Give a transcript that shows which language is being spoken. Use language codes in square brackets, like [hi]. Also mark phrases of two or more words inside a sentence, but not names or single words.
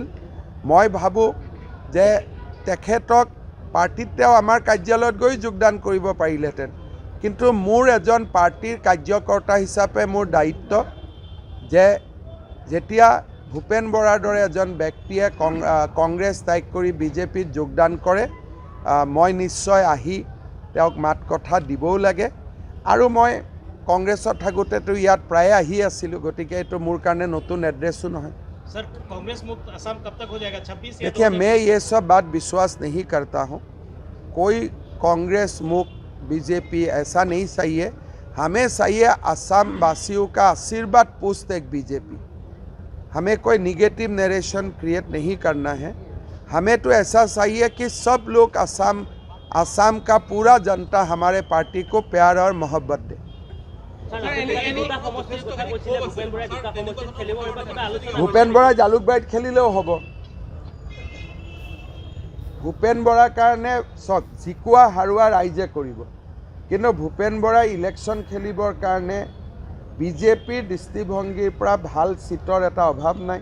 [as] মই ভাবোঁ যে তেখেতক পাৰ্টিত তেওঁ আমাৰ কাৰ্যালয়ত গৈ যোগদান কৰিব পাৰিলেহেঁতেন, কিন্তু মোৰ এজন পাৰ্টিৰ কাৰ্যকৰ্তা হিচাপে মোৰ দায়িত্ব যে যেতিয়া ভূপেন বৰাৰ দৰে এজন ব্যক্তিয়ে কংগ্ৰেছ ত্যাগ কৰি বিজেপিত যোগদান কৰে, মই নিশ্চয় আহি তেওঁক মাত কথা দিবও লাগে। আৰু মই কংগ্ৰেছত থাকোঁতেতো ইয়াত প্ৰায়ে আহি আছিলোঁ, গতিকে এইটো মোৰ কাৰণে নতুন এড্ৰেছো নহয়। [hi] सर, कांग्रेस मुक्त असम कब तक हो जाएगा? 26 या देखिए, मैं ये सब बात विश्वास नहीं करता हूँ। कोई कांग्रेस मुक्त बीजेपी ऐसा नहीं चाहिए। हमें चाहिए असम वासियों का आशीर्वाद पुष्ट एक बीजेपी। हमें कोई [en] negative narration create [hi] नहीं करना है। हमें तो ऐसा चाहिए कि सब लोग असम का पूरा जनता हमारे पार्टी को प्यार और मोहब्बत दे। [as] ভূপেন বৰাই জালুকবাৰীত খেলিলেও হ'ব। ভূপেন বৰাৰ কাৰণে চক জিকোৱা হাৰোৱা ৰাইজে কৰিব, কিন্তু ভূপেন বৰাই ইলেকশ্যন খেলিবৰ কাৰণে বিজেপিৰ দৃষ্টিভংগীৰ পৰা ভাল চিটৰ এটা অভাৱ নাই।